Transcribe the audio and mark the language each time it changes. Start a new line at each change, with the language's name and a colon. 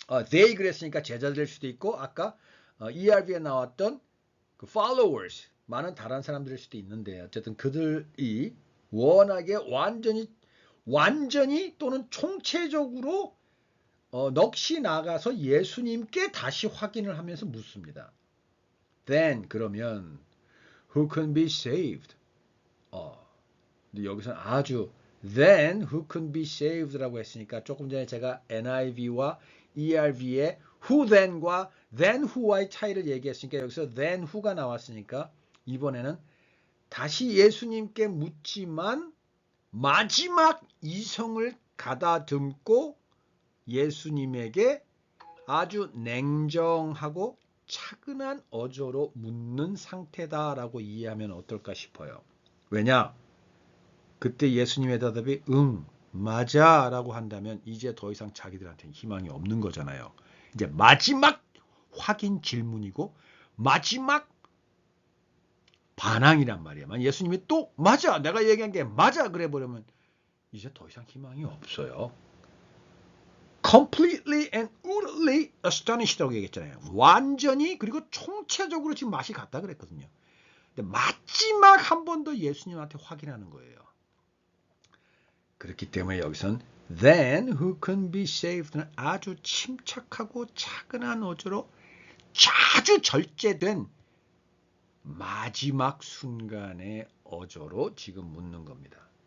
Korean: they 그랬으니까 제자들일 수도 있고 아까 ERV에 나왔던 그 followers 많은 다른 사람들일 수도 있는데 어쨌든 그들이 워낙에 완전히 또는 총체적으로 넋이 나가서 예수님께 다시 확인을 하면서 묻습니다.
English: Then
Korean: 그러면
English: who can be saved?
Korean: 근데 여기서는 아주
English: then who can be saved
Korean: 라고 했으니까 조금 전에 제가 NIV와 ERV의 who then과 then who와의 차이를 얘기했으니까 여기서 then who가 나왔으니까 이번에는 다시 예수님께 묻지만 마지막 이성을 가다듬고 예수님에게 아주 냉정하고 차근한 어조로 묻는 상태다라고 이해하면 어떨까 싶어요. 왜냐? 그때 예수님의 대답이 응, 맞아 라고 한다면 이제 더 이상 자기들한테는 희망이 없는 거잖아요. 이제 마지막 확인 질문이고 마지막 반항이란 말이에요. 예수님이 또 맞아, 내가 얘기한 게 맞아 그래 버리면 이제 더 이상 희망이 없어요.
English: completely and utterly astonished라고
Korean: 얘기했잖아요. 완전히 그리고 총체적으로 지금 맛이 갔다 그랬거든요. 근데 마지막 한 번 더 예수님한테 확인하는 거예요. 그렇기 때문에 여기선
English: then who can be saved
Korean: 는 아주 침착하고 차근한 어조로 아주 절제된 마지막 순간의 어조로 지금 묻는 겁니다.